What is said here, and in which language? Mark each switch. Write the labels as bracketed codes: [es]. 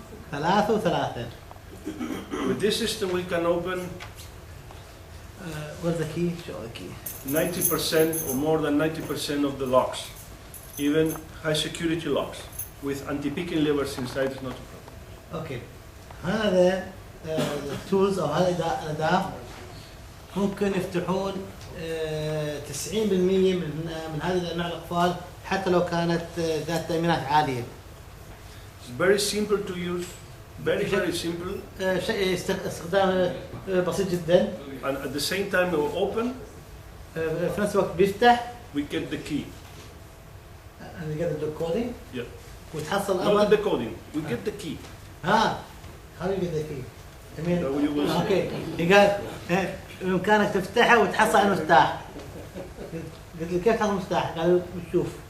[ar] 3 و3. [en] With this system we can open where's the key? Show the key. 90% or more than 90% of the locks, even high security locks with anti-picking levers inside is not a problem. Okay. [ar] هذا التولز او هذا الاداه ممكن يفتحون 90% من هذه انواع الاقفال حتى لو كانت ذات تأمينات عاليه. [en] It's very simple to use, very simple, [ar] شيء استخدام بسيط جدا. [en] and at the same time we open, [ar] في نفس الوقت بيفتح. [en] we get the key. and get the decoding. Yeah. [ar] وتحصل [en] Not the decoding, we get the key. ها how do you get the key? I mean, No, you will see. okay. [ar] قال بإمكانك تفتحها وتحصل على المفتاح. قلت له كيف تحصل المفتاح؟ قالوا بتشوف.